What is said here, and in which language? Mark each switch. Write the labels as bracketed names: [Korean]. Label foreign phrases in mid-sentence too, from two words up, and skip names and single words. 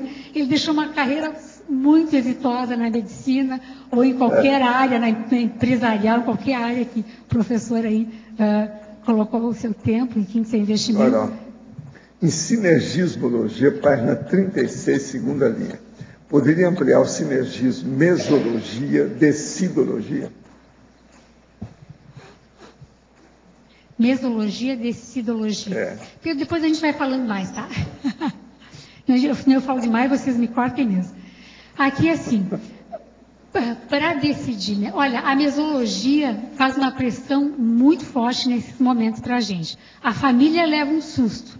[Portuguese] Ele deixou uma carreira muito exitosa na medicina ou em qualquer área, na empresarial, qualquer área que o professor aí colocou o seu tempo, enfim, seu investimento. Olha, em sinergismologia, página 36, segunda linha. Poderia ampliar o sinergismo, mesologia, decidologia? Mesologia, decidologia. Depois a gente vai falando mais, tá? Eu falo demais, vocês me cortem mesmo. Aqui, assim, para decidir, né? Olha, a mesologia faz uma pressão muito forte nesses momentos para a gente. A família leva um susto.